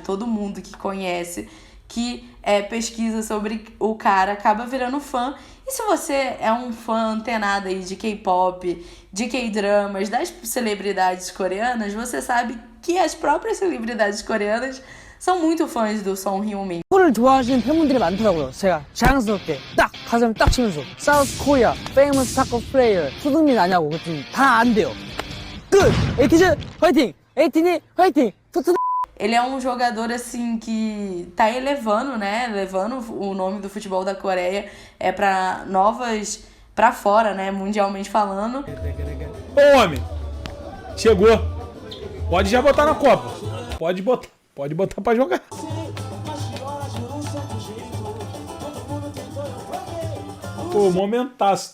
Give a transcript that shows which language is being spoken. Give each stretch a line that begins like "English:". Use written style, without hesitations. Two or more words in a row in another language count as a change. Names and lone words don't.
Portuguese: Todo mundo que conhece, que pesquisa sobre o cara, acaba virando fã. E se você é um fã antenado aí de K-pop, de K-dramas, das celebridades coreanas, você sabe que as próprias celebridades coreanas são muito fãs do Son Heung-min.
Korean: 축구를 좋아하시는 팬분들이 많더라고요. 제가 자랑스럽게 딱 가슴 딱 치면서
English: South Korea famous soccer player
Korean: 손흥민 아냐고 그랬더니 다 안 돼요. 끝! 에이티즈 화이팅! 에이티니 화이팅! 토트넘.
Portuguese: Ele é um jogador, assim, que tá elevando, né? Levando o nome do futebol da Coreia pra fora, né? Mundialmente falando. Ô, homem, chegou. Pode já botar na Copa. Pode botar pra jogar. Pô, momentaço.